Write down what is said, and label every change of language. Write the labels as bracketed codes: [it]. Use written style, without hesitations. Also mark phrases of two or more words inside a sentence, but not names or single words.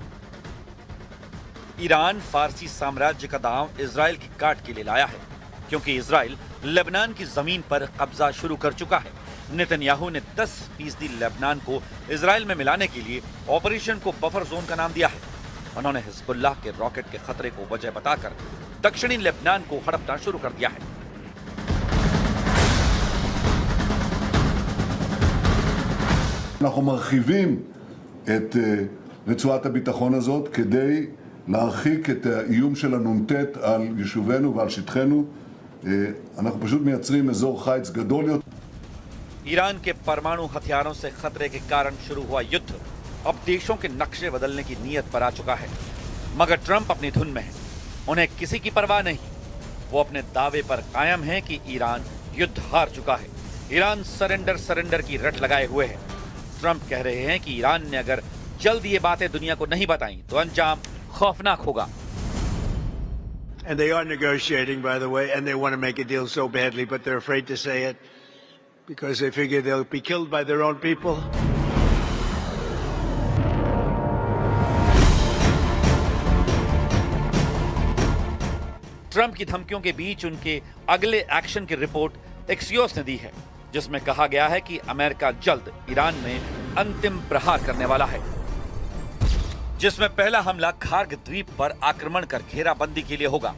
[hi] ईरान फारसी साम्राज्य का दांव इजराइल की काट के लिए लाया है, क्योंकि इजराइल लेबनान की जमीन पर कब्जा शुरू कर चुका है। नेतन्याहू ने 10% लेबनान को इजराइल में मिलाने के लिए ऑपरेशन को [en] buffer zone [hi] का नाम दिया है। उन्होंने हिजबुल्लाह के रॉकेट के खतरे को वजह बताकर दक्षिणी लेबनान को हड़पना शुरू कर दिया है। [he] אנחנו מרחיבים את רצועת הביטחון הזאת כדי להרחיק את האיום של הנ"ט על יישובינו ועל שטחנו. אנחנו פשוט מייצרים אזור חיץ גדול יותר. [hi] ईरान के परमाणु हथियारों से खतरे के कारण शुरू हुआ युद्ध अब देशों के नक्शे बदलने की नीयत पर आ चुका है। मगर ट्रंप अपनी धुन में है, उन्हें किसी की परवाह नहीं। वो अपने दावे पर कायम है कि ईरान युद्ध हार चुका है। ईरान सरेंडर की रट लगाए हुए है। ट्रंप कह रहे हैं कि ईरान ने अगर जल्द ये बातें दुनिया को नहीं बताई तो अंजाम खौफनाक होगा। [en] And they are negotiating, by the way, and they want to make a deal so badly, but they're afraid to say it because they figure they'll be killed by their own people. [hi] ट्रंप की धमकियों के बीच उनके अगले एक्शन की रिपोर्ट एक्सियोस ने दी है, जिसमें कहा गया है कि अमेरिका जल्द ईरान में अंतिम प्रहार करने वाला है, जिसमें पहला हमला खार्क द्वीप पर आक्रमण कर घेराबंदी के लिए होगा।